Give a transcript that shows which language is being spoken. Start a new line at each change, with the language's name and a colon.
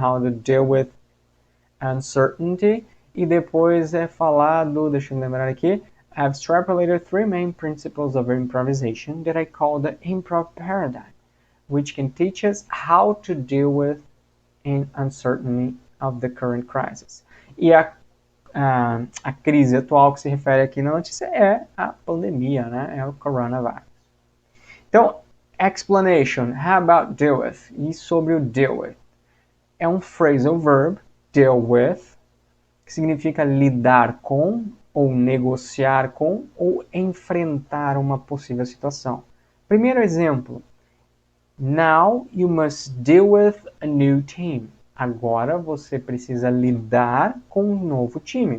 English: How to deal with uncertainty,
Portuguese: e depois é falado, deixa eu lembrar aqui,
English: I've extrapolated 3 main principles of improvisation that I call the improv paradigm, which can teach us how to deal with in uncertainty of the current crisis.
Portuguese: E a crise atual que se refere aqui na notícia é a pandemia, né? É o coronavirus.
English: Então, explanation, how about deal with?
Portuguese: E sobre o deal with? É um phrasal verb, deal with, que significa lidar com, ou negociar com, ou enfrentar uma possível situação. Primeiro exemplo.
English: Now you must deal with a new team.
Portuguese: Agora você precisa lidar com um novo time.